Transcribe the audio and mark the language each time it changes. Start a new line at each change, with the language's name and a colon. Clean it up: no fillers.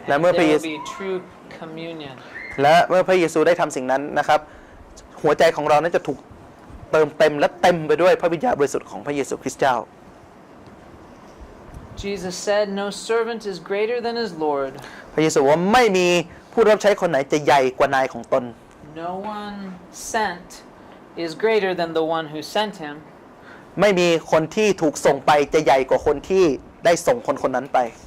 English: And there will be true communion.
Thai: และเมื่อพระเยซูได้ทำสิ่งนั้นนะครับหัวใจของเรานั้นจะถูกเติมเต็มและเต็มไปด้วยพระวิญญาณบริสุทธิ์ของพระเยซูคริสต์เจ้า
English: Jesus said, "No servant is greater than his Lord."
Thai: พระเยซูว่าไม่มีผู้รับใช้คนไหนจะใหญ่กว่านายของตน
English: No one sent is greater than the one who sent him.
Thai: ไม่มีคนที่ถูกส่งไปจะใหญ่กว่าคนที่ได้ส่งคนคนนั้นไป